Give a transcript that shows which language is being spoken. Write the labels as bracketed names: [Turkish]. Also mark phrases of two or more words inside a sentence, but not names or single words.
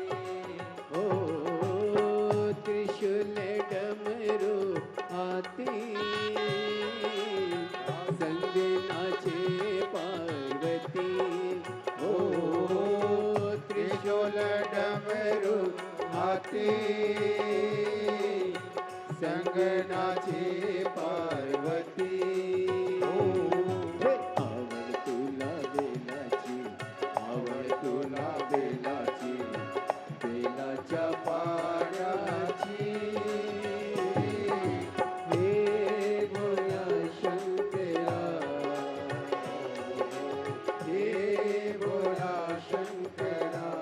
[Hindi] हो त्रिशूल डमरू हाती, संग नाचे पार्वती। ओ त्रिशूल डमरू हाथी, संग नाचे पार्वती। [Marathi] आवड तुला बेलाची, आवड तुला बेलाची, बेलाच्या पाण्याची। हे भोला शंकरा, हे भोला शंकरा।